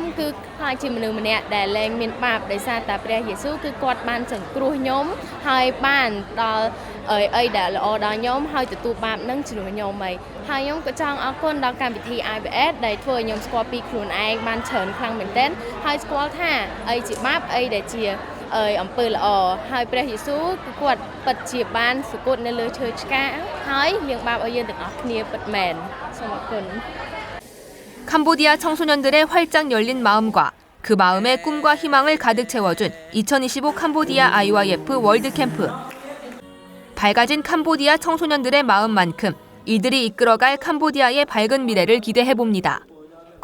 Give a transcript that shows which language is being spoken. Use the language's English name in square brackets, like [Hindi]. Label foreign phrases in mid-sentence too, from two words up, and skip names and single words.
[Khmer] គឺខ្លាចជាមនុស្សម្នាក់ដែលលែងមានបាបដោយសារតែព្រះយេស៊ូវគឺគាត់បានសង្គ្រោះខ្ញុំហើយបានដល់អីដែលល្អដល់ខ្ញុំហើយទទួលបាបនឹងជំនួសខ្ញុំហើយខ្ញុំក៏ចង់អរគុណដល់កម្មវិធី IBS ដែលធ្វើឲ្យខ្ញុំស្គាល់ពីខ្លួនឯងបានច្រើនខ្លាំងមែនទែនហើយស្គាល់ថាអីជាបាបអីដែលជាអំពើល្អហើយព្រះយេស៊ូវគឺគាត់ពិតជាបានសគត់នៅលើឈើឆ្កាហើយលាងបាបឲ្យយើងទាំងអស់គ្នាពិតមែនសូមអរគុណ [Korean] 캄보디아 청소년들의 활짝 열린 마음과 그 마음에 꿈과 희망을 가득 채워준 2025 캄보디아 IYF 월드캠프. 밝아진 캄보디아 청소년들의 마음만큼 이들이 이끌어갈 캄보디아의 밝은 미래를 기대해봅니다.